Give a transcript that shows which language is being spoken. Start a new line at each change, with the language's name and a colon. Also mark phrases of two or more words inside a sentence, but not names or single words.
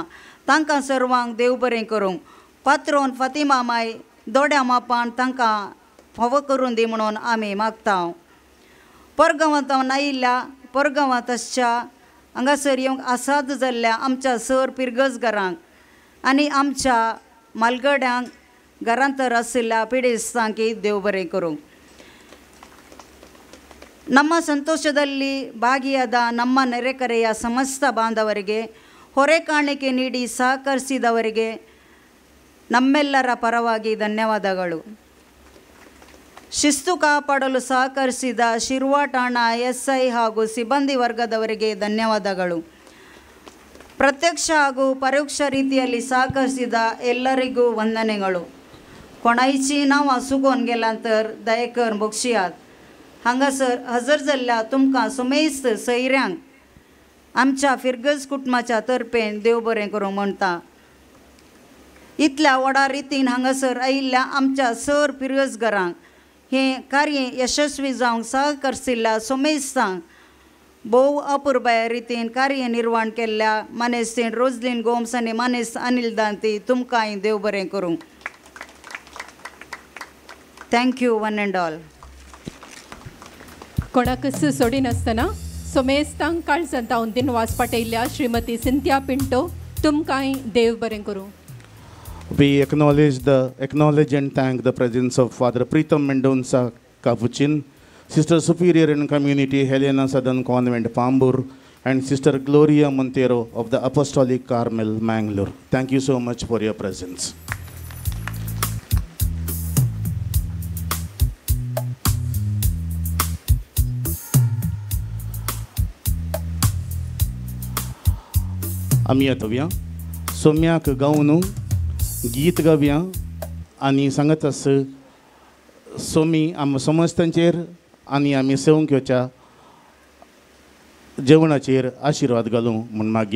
Konkani: तांकां सर्वांक देव बरें करूं. पात्रोन फातिमा माय दोड्या मापान तांकां फावो करून दी म्हणून आमी मागता. परगांवांतावन आयिल्ल्या परगांवांतच्या हांगासर येवंक आसाद जाल्ल्या आमच्या सर फिरगजगारांक आनी आमच्या मालगड्यांक घरांतर आशिल्ल्या ಪಿಡಿಸ್ತಾಂಕಿ ದೇವ್ ಬರೆ ಕರು.
Kannada: ನಮ್ಮ ಸಂತೋಷದಲ್ಲಿ ಭಾಗಿಯಾದ ನಮ್ಮ ನೆರೆಕರೆಯ ಸಮಸ್ತ ಬಾಂಧವರಿಗೆ, ಹೊರೆ ಕಾಣಿಕೆ ನೀಡಿ ಸಹಕರಿಸಿದವರಿಗೆ ನಮ್ಮೆಲ್ಲರ ಪರವಾಗಿ ಧನ್ಯವಾದಗಳು. ಶಿಸ್ತು ಕಾಪಾಡಲು ಸಹಕರಿಸಿದ ಶಿರ್ವಾ ಠಾಣಾ SI ಹಾಗೂ ಸಿಬ್ಬಂದಿ ವರ್ಗದವರಿಗೆ ಧನ್ಯವಾದಗಳು. ಪ್ರತ್ಯಕ್ಷ ಹಾಗೂ ಪರೋಕ್ಷ ರೀತಿಯಲ್ಲಿ ಸಹಕರಿಸಿದ ಎಲ್ಲರಿಗೂ ವಂದನೆಗಳು.
Konkani: कोणाची नांवां चुकोवन गेलां तर दयेकर बक्षियात. हांगासर हजर जाल्ल्या तुमकां सुमेस्त सयऱ्यांक आमच्या फिरगज कुटुंबाच्या तर्फेन देव बरें करूं म्हणटा. इतल्या व्हडा रितीन हांगासर आयिल्ल्या आमच्या सर फिरगजगरांक हें कार्य यशस्वी जावंक सहकरिल्ल्या सुमेस्तांक भोव अपुरबाय रितीन कार्यनिर्वहण केल्ल्या मानेस्त सेंट रोजलीन गोम्स आनी मानेस्त अनिल दांती तुमकांय देव बरें करूं.
English: Thank you one and all.
Konkani: कोणाकच सोडिनासतना सोमेस्तांक काळजांतावन दिनवास पाठयल्ल्या श्रीमती सिंथिया पिंटो तुमकांय देव बरें करूं.
English: We acknowledge and thank the presence of Father Pritam Mendonça Capuchin, Sister Superior in Community Helena Southern Convent Pambur, and Sister Gloria Montero of the Apostolic Carmel Mangalore. Thank you so much for your presence.
Konkani: आमी येतव्या सोम्याक गावन गीत गावया आनी सांगत आस सोमी आम समस्तांचेर आनी आमी सेवंक येवच्या जेवणाचेर आशिर्वाद घालूं म्हूण मागया.